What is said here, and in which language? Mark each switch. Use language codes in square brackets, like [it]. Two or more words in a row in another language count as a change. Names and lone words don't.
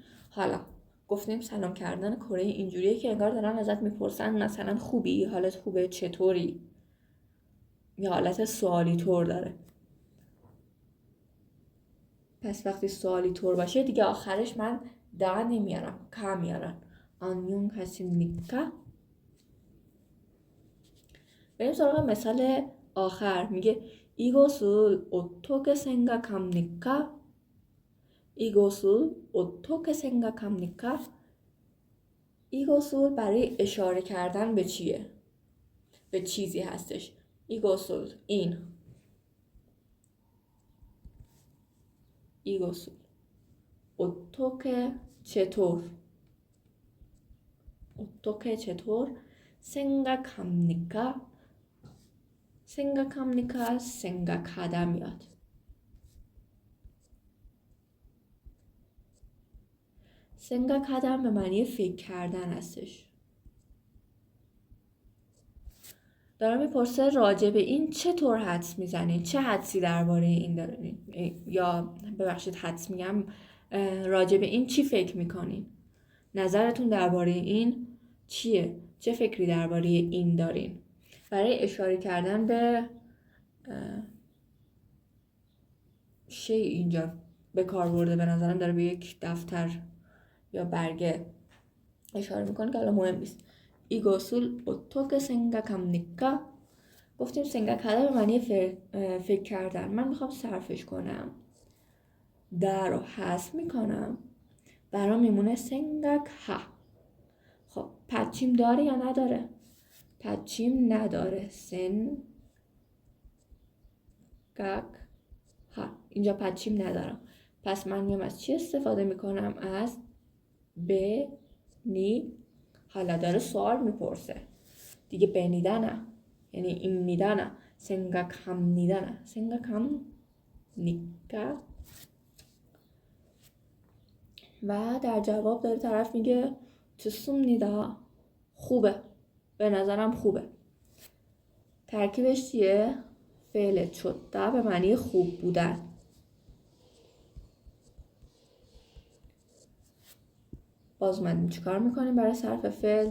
[fa] حالا گفتیم سلام کردن کره اینجوریه که انگار دارن ازت میپرسن مثلا خوبی، حالت خوبه، چطوری، یا حالت سوالی طور داره. پس وقتی سوالی طور باشه دیگه آخرش من دا نمیارم، کا میارم. آنیون کسیمنیکا. بریم سراغ مثال آخر. [ko] میگه 이것을 어떻게 생각합니까? 이것을 어떻게 생각합니까? [fa] 이것을 برای اشاره کردن به چیه؟ به چیزی هستش. 이것을 این. [ko] 이것을 어떻게 چطور. 어떻게 چطور. 생각합니까? 생각합니까? 생각하다 میاد. [fa] 생각하다 به معنی فکر کردن هستش. دارم میپرسه راجع به این چطور حدس میزنید؟ چه حدسی درباره این دارین؟ یا ببخشید حدس میگم، راجع به این چی فکر میکنین؟ نظرتون درباره این چیه؟ چه فکری درباره این دارین؟ برای اشاره کردن به شی اینجا به کار برده. به نظرم داره به یک دفتر یا برگه اشاره میکنه که الان مهم نیست. [ko] 이것을 어떻게 생각합니까? [fa] گفتیم 생각하다 به معنی فکر کردن. من میخوام صرفش کنم. در رو حذف میکنم. برام میمونه 생각하. خب پدچیم داره یا نداره؟ پدچیم نداره. 생각하. اینجا پدچیم ندارم. پس من میام از چی استفاده میکنم؟ از به نی. حالا داره سوال میپرسه دیگه. بنیدنه یعنی این میدنه. [ko] 생각합니다는 생각합니까. [fa] و در جواب داره طرف میگه 좋습니다. خوبه، به نظرم خوبه. ترکیبش چیه؟ فعل شده به معنی خوب بودن. باز من چیکار میکنیم برای صرف فعل؟